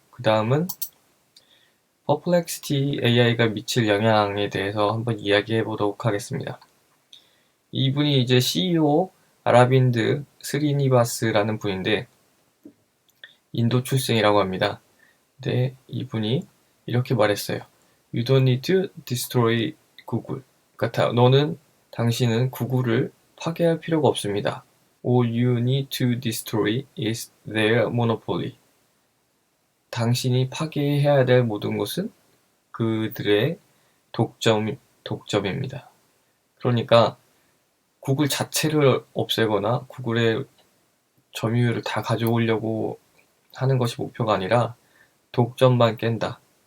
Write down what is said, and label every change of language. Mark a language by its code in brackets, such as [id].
[ko] 그 다음은 퍼플렉시티 AI가 미칠 영향에 대해서 한번 이야기해 보도록 하겠습니다. 이분이 이제 CEO 아라빈드 스리니바스라는 분인데 인도 출생이라고 합니다. 근데 이분이 이렇게 말했어요. [en] You don't need to destroy Google. [ko] 그러니까 당신은 구글을 파괴할 필요가 없습니다. [en] All you need to destroy is their monopoly. [ko] 당신이 파괴해야 될 모든 것은 그들의 독점입니다. 그러니까 구글 자체를 없애거나 구글의 점유율을 다 가져오려고 하는 것이 목표가 아니라 독점만 깬다.